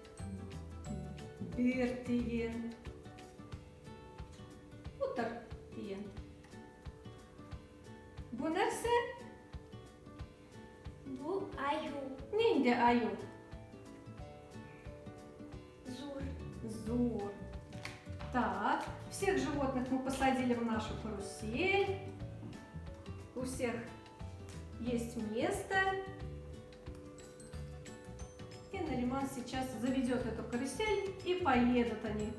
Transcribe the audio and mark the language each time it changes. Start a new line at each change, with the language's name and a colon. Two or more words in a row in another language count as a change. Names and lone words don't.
Tatar: Bir тиен. Утыр тиен. Bu нәрсе? Bu аю. Нинди аю. Зур. Зур.
Russian: Так, всех животных мы посадили в нашу карусель. У всех есть место. И Нариман сейчас заведет эту карусель, и поедут они.